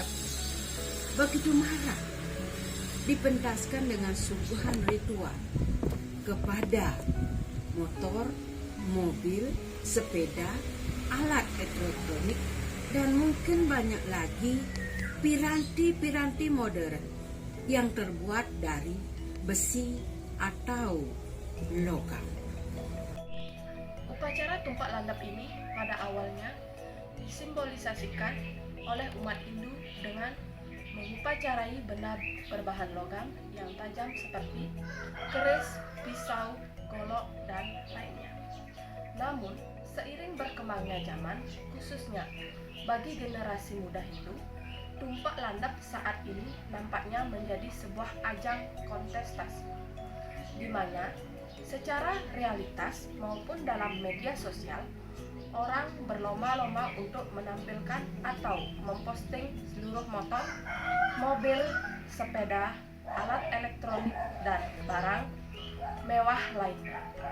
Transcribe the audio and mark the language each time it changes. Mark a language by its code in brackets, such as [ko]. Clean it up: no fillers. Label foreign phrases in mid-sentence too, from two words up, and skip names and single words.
[id] Begitu marah, dipentaskan dengan suguhan ritual kepada motor, mobil, sepeda, alat elektronik, dan mungkin banyak lagi piranti-piranti modern yang terbuat dari besi atau logam. Upacara tumpek landep ini pada awalnya disimbolisasikan oleh umat Hindu dengan mengupacarai benda berbahan logam yang tajam seperti keris, pisau, golok, dan lainnya. Namun, seiring berkembangnya zaman, khususnya bagi generasi muda Hindu, tumpek landep saat ini nampaknya menjadi sebuah ajang kontestasi, di mana secara realitas maupun dalam media sosial, orang berlomba-lomba untuk menampilkan atau memposting seluruh motor, mobil, sepeda, alat elektronik, dan barang mewah lainnya.